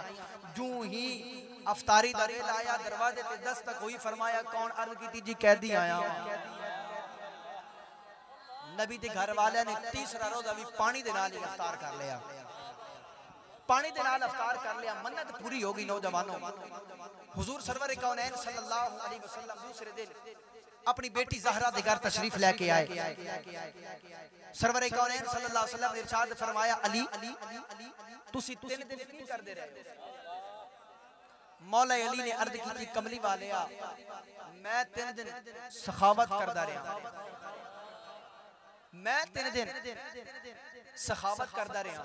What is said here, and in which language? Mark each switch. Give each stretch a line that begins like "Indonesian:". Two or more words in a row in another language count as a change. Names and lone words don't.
Punjabi: جوں ہی افطاری دا ویلا آیا، دروازے تے دستک ہوئی، فرمایا کون? عرض کیتی جی قیدی آیا. نبی دے گھر والے نے تیسرا روزہ بھی پانی دے نال ہی افطار کر لیا. پانی دے نال افطار کر لیا، منت پوری ہوگی. نوجوانو، حضور سرور کونین
Arabic: صلى الله عليه وسلم
Punjabi: دوسرے دن اپنی بیٹی زہرا دے گھر تشریف لیکے آئے. سرور کونین
Arabic: صلى الله عليه وسلم
Punjabi: نے ارشاد فرمایا، علی تسی 3 دن کی کردے رہے? مولا علی نے عرض کی، کملی والیا میں 3 دن سخاوت کردا رہا، میں 3 دن سخاوت کردا رہا.